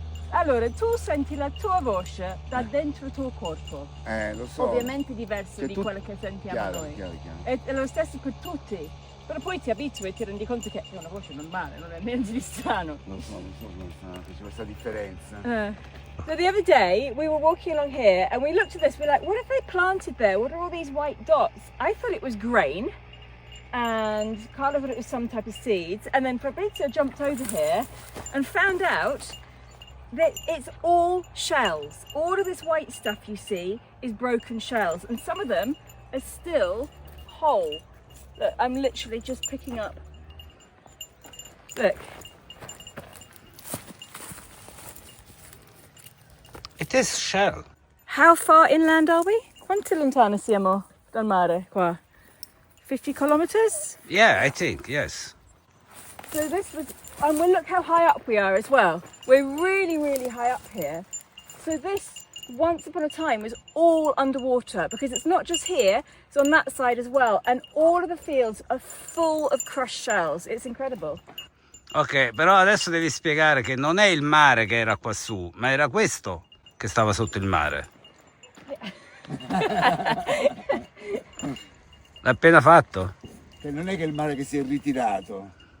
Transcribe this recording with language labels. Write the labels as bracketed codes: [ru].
[it] Allora, tu senti la tua voce da dentro il tuo corpo. Lo so. Ovviamente diverso di quello che sentiamo noi. Chiaro. È lo stesso per tutti. Però poi ti abitui e ti rendi conto che è una voce normale, non è niente di strano. Lo so, c'è questa differenza. [en] So the other day, we were walking along here and we looked at this, we're like, what have they planted there? What are all these white dots? I thought it was grain. And Carla thought it was some type of seeds, and then Fabrizio jumped over here and found out that it's all shells. All of this white stuff you see is broken shells, and some of them are still whole. Look, I'm literally just picking up. Look. It is shell. How far inland are we? [it] Quanto lontano siamo dal mare qua? [en] 50 kilometers? Yeah, I think, yes. So this was, and well, look how high up we are as well. We're really, really high up here. So this, once upon a time, was all underwater, because it's not just here, it's on that side as well. And all of the fields are full of crushed shells. It's incredible. [it] Ok, però adesso devi spiegare che non è il mare che era qua su, ma era questo che stava sotto il mare. L'ha appena fatto? Che non è che il mare che si è ritirato.